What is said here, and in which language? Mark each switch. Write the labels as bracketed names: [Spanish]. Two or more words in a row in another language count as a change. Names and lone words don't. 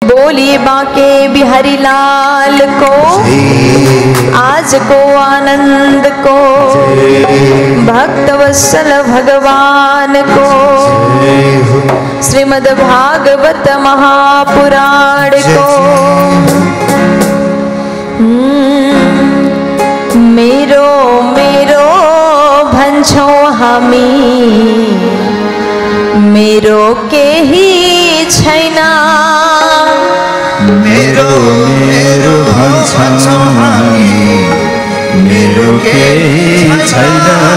[Hindi] बोलिए बांके बिहारी लाल को, आज को आनंद को, भक्त वत्सल भगवान को, श्रीमद् भागवत महापुराण को। [Nepali] मेरो मेरो भन्छौ हामी, मेरो केही छैन। मेरो मेरो भन्छौ हामी, मेरो केही छैन।